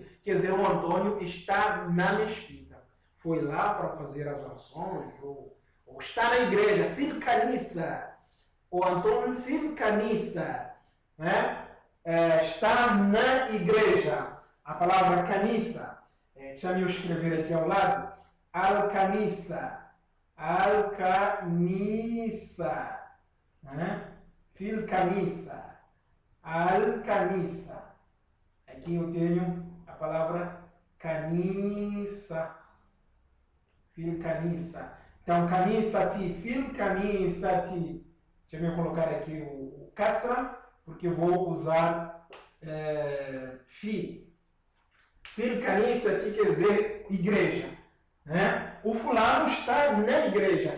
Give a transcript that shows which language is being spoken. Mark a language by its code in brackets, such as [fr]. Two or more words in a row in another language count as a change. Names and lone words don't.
[pt] Quer dizer, o Antônio está na mesquita. Foi lá para fazer as orações, ou está na igreja, [ar] في الكنيسة. [pt] O Antônio [ar] في الكنيسة. [pt] Né? Está na igreja. A palavra kanisa, deixa eu escrever aqui ao lado. [ar] الكنيسة. الكنيسة. في الكنيسة. الكنيسة. [pt] Aqui eu tenho a palavra kanisa. [ar] في الكنيسة. Então, كنيسة، في الكنيسة. [pt] Deixa eu colocar aqui o kasra, porque eu vou usar fi. [ar] في الكنيسة [pt] quer dizer igreja. Né? O fulano está na igreja.